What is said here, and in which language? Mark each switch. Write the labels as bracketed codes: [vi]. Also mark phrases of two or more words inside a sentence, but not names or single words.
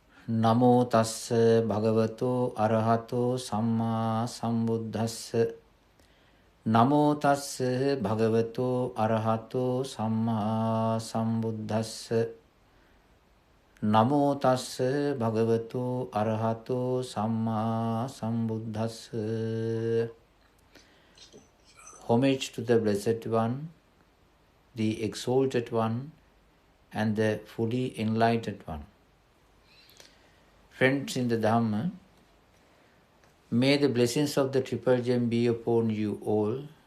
[pi] නමෝ තස්ස භගවතෝ අරහතෝ සම්මා සම්බුද්දස්ස. නමෝ තස්ස භගවතෝ අරහතෝ සම්මා සම්බුද්දස්ස. නමෝ තස්ස භගවතෝ අරහතෝ සම්මා සම්බුද්දස්ස. [en] Homage to the Blessed One, the Exalted One, and the fully enlightened One. Friends in the Dhamma, may the blessings of the Triple Gem be upon you all.